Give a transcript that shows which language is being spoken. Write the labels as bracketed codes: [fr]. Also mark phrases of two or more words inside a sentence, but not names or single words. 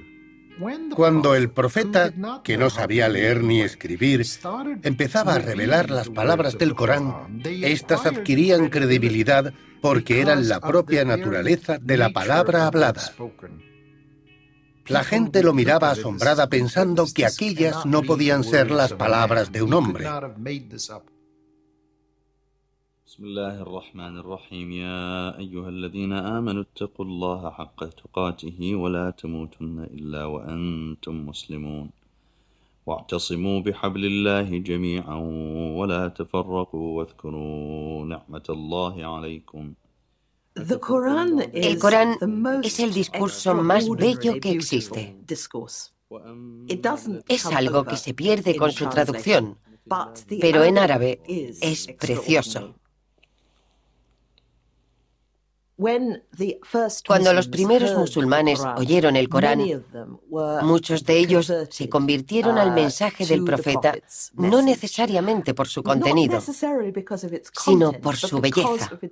[es] Cuando el profeta, que no sabía leer ni escribir, empezaba a revelar las palabras del Corán, éstas adquirían credibilidad porque eran la propia naturaleza de la palabra hablada. La gente lo miraba asombrada pensando que aquellas no podían ser las palabras de un hombre. [ar] بسم الله الرحمن الرحيم يا أيها الذين آمنوا اتقوا الله حق تقاته ولا تموتن إلا وأنتم مسلمون واعتصموا بحبل الله جميعا ولا تفرقوا واذكروا نعمة الله عليكم. [es] El Corán es el discurso más bello que existe. Es algo que se pierde con su traducción, pero en árabe es precioso. Cuando los primeros musulmanes oyeron el Corán, muchos de ellos se convirtieron al mensaje del profeta no necesariamente por su contenido, sino por su belleza.